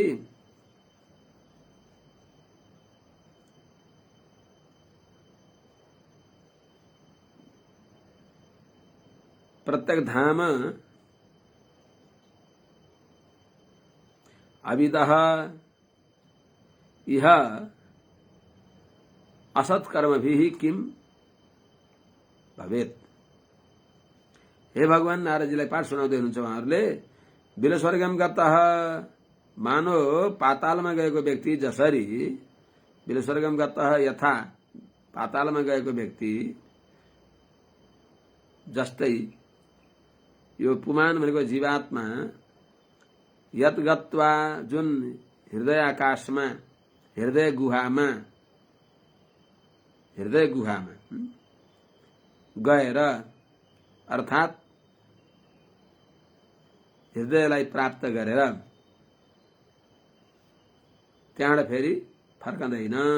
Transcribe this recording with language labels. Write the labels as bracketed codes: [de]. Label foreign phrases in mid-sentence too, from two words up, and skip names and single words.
[sa] प्रत्यक धाम अविदः इह असत्कर्मभिः किम भवेत्। [ne] हे भगवान, नारदजीलाई पाठ सुनाउँदै हुनुहुन्छ उहाँहरूले। [sa] विलस्वर्गम गतः मानो [ne] पातालमा गएको व्यक्ति जसरी, [sa] विलस्वर्गम गतः यथा [ne] पातालमा गएको व्यक्ति जस्तै यो पुमान भनेको जीवात्मा, [sa] यत गत्वा [ne] जुन हृदय आकाशमा हृदय गुहामा गएर अर्थात् हृदयलाई प्राप्त गरेर त्यहाँबाट फेरि फर्कँदैन।